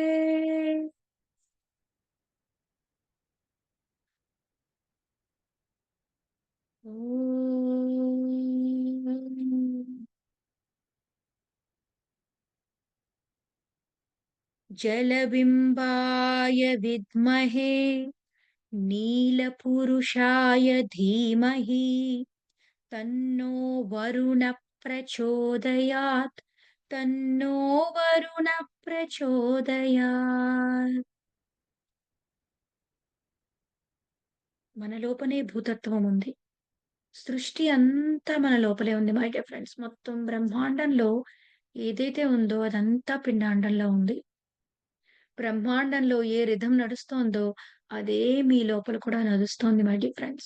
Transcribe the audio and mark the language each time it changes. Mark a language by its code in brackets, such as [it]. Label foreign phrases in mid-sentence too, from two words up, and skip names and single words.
[sa] ॐ जलबिम्बाय विद्महे नीलपुरुषाय धीमहि तन्नो वरुणः प्रचोदयात्, तन्नो वरुणः प्रचोदयात्. [te] మన లోపనే భూతత్వం ఉంది. సృష్టి అంతా మన లోపలే ఉంది [en] my dear friends. [te] మొత్తం బ్రహ్మాండంలో ఏదైతే ఉందో అదంతా పిండాండంలో ఉంది. బ్రహ్మాండంలో ఏ రిథమ్ నడుస్తోందో అదే మీ లోపల కూడా నడుస్తోంది [en] my dear friends.